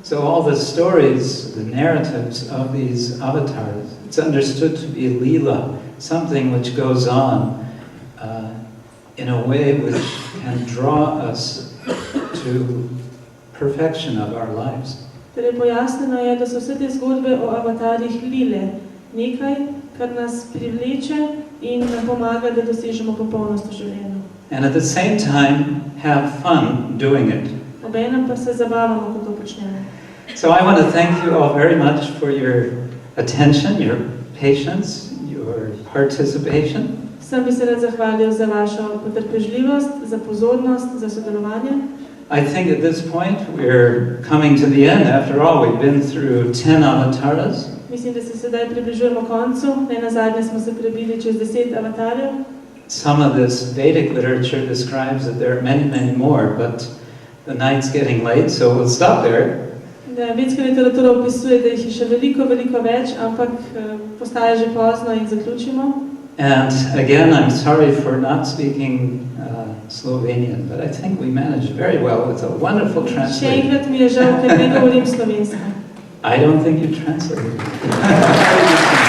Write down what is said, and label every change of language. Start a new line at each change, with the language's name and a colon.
English: So all the stories, the narratives of these avatars, it's understood to be lila, something which goes on in a way which can draw us to perfection of our lives.
Slovenian: Torej pojasneno je, da so vse te zgodbe o avatarjih lile, nekaj, kar nas privleče in nam pomaga, da dosežemo popolnost v življenju.
English: And at the same time, have fun doing it.
Slovenian: Obenem pa se zabavamo, ko to počnemo.
English: So I want to thank you all very much for your attention, your patience, your participation.
Slovenian: Sem bi se rad zahvalil za vašo potrpežljivost, za pozornost, za sodelovanje.
English: I think at this point we're coming to the end. After all, we've been through 10 avatars.
Slovenian: Mislim, da se sedaj približujemo koncu. Ne nazadnje smo se prebili čez 10 avatarjev.
English: Some of this Vedic literature describes that there are many, many more, but the night's getting late, so we'll stop there.
Slovenian: Vedska literatura opisuje, da jih je še veliko, veliko več, ampak postaja že pozno in zaključimo.
English: And again, I'm sorry for not speaking Slovenian, but I think we managed very well with a wonderful translation.
Slovenian: Še enkrat mi je žal, ker ne govorim slovensko.
English: I don't think you translated it.